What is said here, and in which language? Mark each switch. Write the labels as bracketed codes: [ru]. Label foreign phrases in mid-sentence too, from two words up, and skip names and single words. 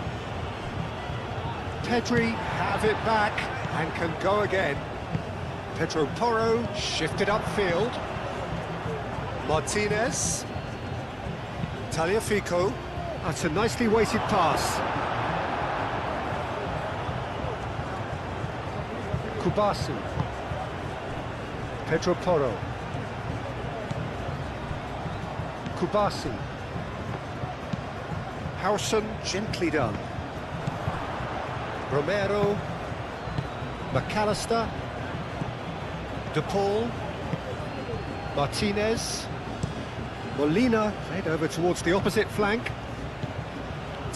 [en] Pedri have it back and can go again. Pedro Porro shifted upfield. Martinez. Tagliafico. That's a nicely weighted pass. Kubasi. Pedro Porro. Kubasi. Howson, gently done. Romero, McAllister, De Paul, Martinez, Molina played over towards the opposite flank.